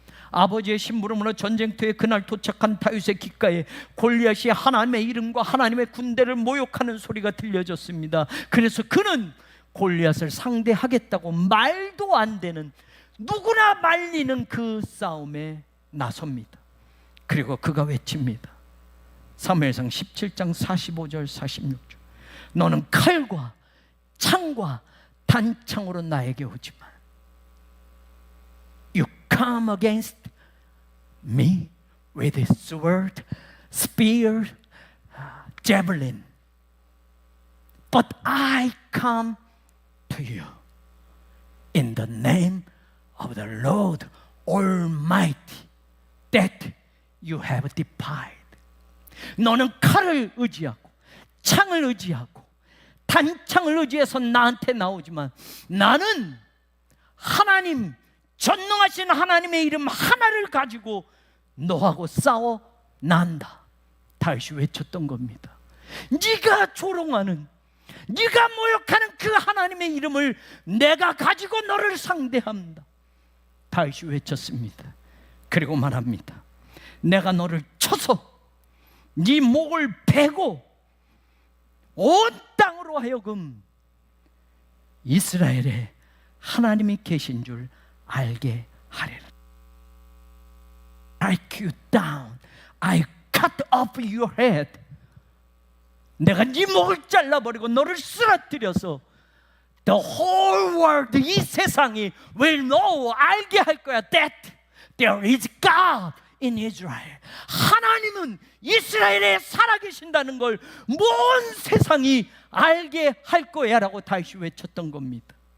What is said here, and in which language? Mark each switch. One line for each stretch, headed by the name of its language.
Korean: 아버지의 심부름으로 전쟁터에 그날 도착한 다윗의 귓가에 골리앗이 하나님의 이름과 하나님의 군대를 모욕하는 소리가 들려졌습니다. 그래서 그는 골리앗을 상대하겠다고 말도 안 되는, 누구나 말리는 그 싸움에 나섭니다. 그리고 그가 외칩니다. 사무엘상 17장 45절 46절. 너는 칼과 창과 단창으로 나에게 오지만
English: You come against me with sword, spear, javelin. But I come to you in the name of the Lord Almighty that you have defied.
Korean: 너는 칼을 의지하고 창을 의지하고 단창을 의지해서 나한테 나오지만 나는 하나님, 전능하신 하나님의 이름 하나를 가지고 너하고 싸워 난다. 다윗이 외쳤던 겁니다. 네가 조롱하는, 네가 모욕하는 그 하나님의 이름을 내가 가지고 너를 상대합니다. 다윗이 외쳤습니다. 그리고 말합니다. 내가 너를 쳐서 네 목을 베고 온 땅으로 하여금 이스라엘에 하나님이 계신 줄 알게 하리라.
English: I cut you down, I cut off your head.
Korean: 내가 네 목을 잘라버리고 너를 쓰러뜨려서
English: The whole world,
Korean: 이 세상이
English: will know,
Korean: 알게 할 거야
English: that there is God in Israel.
Korean: 하나님은 이스라엘에 살아계신다는 걸 온 세상이 알게 할 거야 라고 다윗이 외쳤던 겁니다.